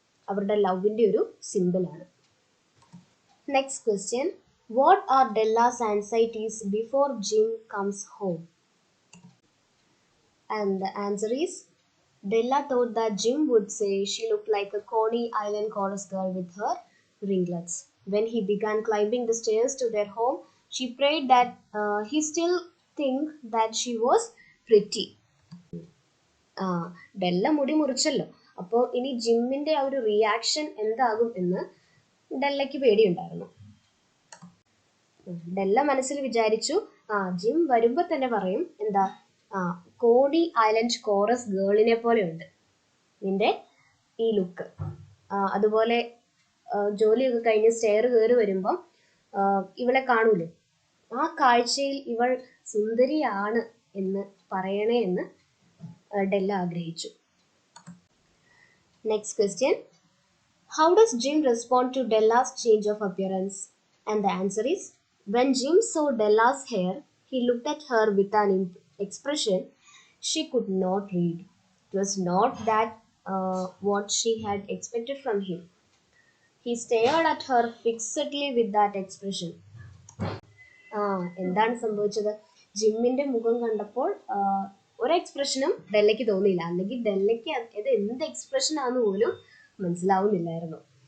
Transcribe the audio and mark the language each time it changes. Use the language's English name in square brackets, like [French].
[Malayalam] അവരുടെ ലവിൻ്റെ ഒരു സിമ്പിളാണ്. [English] Next question. What are Della's anxieties before Jim comes home? And the answer is, Della thought that Jim would say she looked like a Coney Island chorus girl with her ringlets. When he began climbing the stairs to their home, she prayed that he still think that she was pretty. [Malayalam] ഡെല്ല മുടി മുറിച്ചല്ലോ, അപ്പോൾ ഇനി ജിമ്മിന്റെ ആ ഒരു reaction എന്താകും എന്ന് ഡെല്ലയ്ക്ക് പേടിയുണ്ടായിരുന്നു. ഡെല്ല മനസ്സിൽ വിചാരിച്ചു, gym വരുമ്പോൾ തന്നെ പറയും എന്താ, കോണി ഐലൻഡ് കോറസ് ഗേളിനെ പോലെ ഉണ്ട് നിന്റെ ഈ ലുക്ക്. അതുപോലെ ജോലിയൊക്കെ കഴിഞ്ഞ് സ്റ്റെയർ കയറി വരുമ്പം ഇവളെ കാണൂലേ, ആ കാഴ്ചയിൽ ഇവൾ സുന്ദരിയാണ് എന്ന് പറയണേ എന്ന് ഡെല്ല ആഗ്രഹിച്ചു. [English] Next question. How does Jim respond to Della's change of appearance? And the answer is, when Jim saw Della's hair, he looked at her with an expression she could not read. It was not that what she had expected from him. He stared at her fixedly with that expression. [Malayalam] എന്താണ് സംഭവിച്ചത്? ജിമ്മിന്റെ മുഖം കണ്ടപ്പോൾ ഒരു എക്സ്പ്രഷനും ഡെല്ലയ്ക്ക് തോന്നിയില്ല, അല്ലെങ്കിൽ ഡെല്ലയ്ക്ക് ഇത് എന്ത് expression ആണെന്ന് പോലും മനസ്സിലാവുന്നില്ലായിരുന്നു.